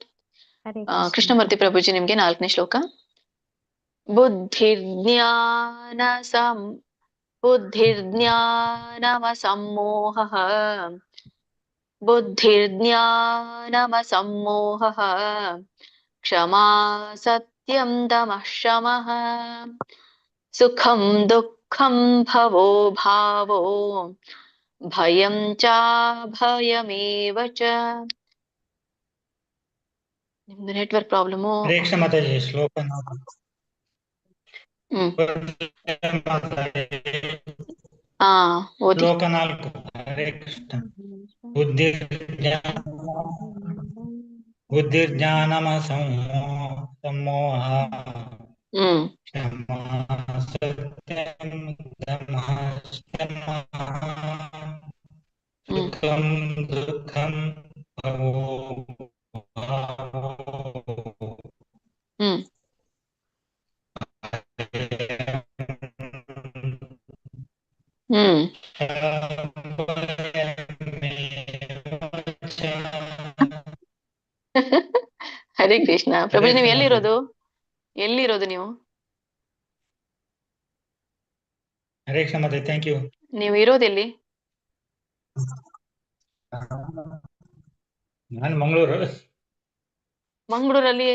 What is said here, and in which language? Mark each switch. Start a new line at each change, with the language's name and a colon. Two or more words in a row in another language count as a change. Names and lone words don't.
Kannada: ಕೃಷ್ಣಮೂರ್ತಿ ಪ್ರಭುಜಿ ನಿಮ್ಗೆ 4ನೇ ಶ್ಲೋಕ.
Sanskrit: ಬುದ್ಧಿರ್ಜ್ಞಾನಮಸಮ್ಮೋಹಃ ಕ್ಷಮಾ ಸತ್ಯಂ ದಮಃ ಶಮಃ ಸುಖಂ ದುಃಖ ದುಃಖಂ ಭವೋ ಭಾವೋ ಭಯಂ ಚ ಭಯಮೇವ ಚ.
Kannada: ನಿಮ್ದು
English: network problem.
Sanskrit: ಹರೇ ಕೃಷ್ಣ
Kannada: ಮಾತಾಜಿ ಶ್ಲೋಕ 4. ಓದಿ.
Sanskrit: ಶ್ಲೋಕ 4. ಹರೇ ಕೃಷ್ಣ. ಬುದ್ಧಿರ್ಜ್ಞಾನಮಸಮ್ಮೋಹ ಕ್ಷಮಾ ಸತ್ಯಂ ಧಮ್ಮಃ ಸುಖಂ ದುಃಖಂ ಭವೋ ಭಾವೋ ಹರೇ ಕೃಷ್ಣ.
Kannada: ಪ್ರಭುಜಿ ನೀವು ಎಲ್ಲಿರೋದು ನೀವು?
Sanskrit: ಹರೇ ಕೃಷ್ಣ
Kannada: ಮಾತಾಜಿ,
English: thank you.
Kannada: ನೀವು ಇರೋದೆಲ್ಲಿ? ನಾನು ಮಂಗಳೂರಲ್ಲಿ.